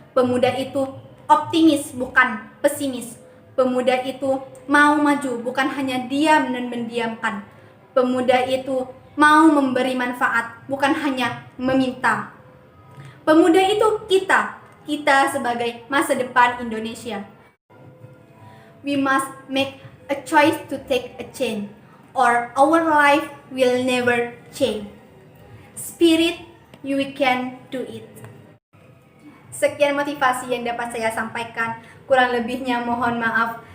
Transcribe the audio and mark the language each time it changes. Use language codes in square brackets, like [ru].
[id] Pemuda itu optimis, bukan pesimis. Pemuda itu mau maju, bukan hanya diam dan mendiamkan. Pemuda itu mau memberi manfaat, bukan hanya meminta. Pemuda itu kita sebagai masa depan Indonesia. [en] We must make a choice to take a change, or our life will never change. Spirit, you can do it. [id] Sekian motivasi yang dapat saya sampaikan. Kurang lebihnya mohon maaf.